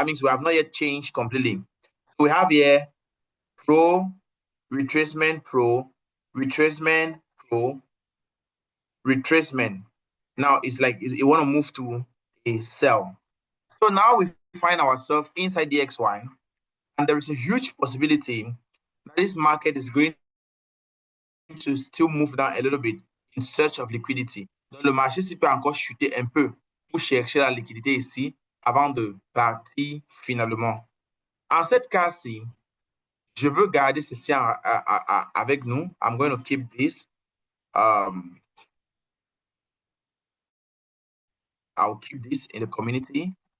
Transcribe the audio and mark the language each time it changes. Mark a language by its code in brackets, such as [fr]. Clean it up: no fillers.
[en] That means we have not yet changed completely. We have here pro, retracement, pro, retracement, pro, retracement. Now it's like you want to move to a sell. So now we find ourselves inside the XY, and there is a huge possibility that this market is going to still move down a little bit in search of liquidity. [fr] Donc le marché s'y peut encore chuter un peu pour chercher la liquidité ici avant de partir finalement. En cette cas-ci, je veux garder ceci avec nous. [en] I'm going to keep this. I'll keep this in the community.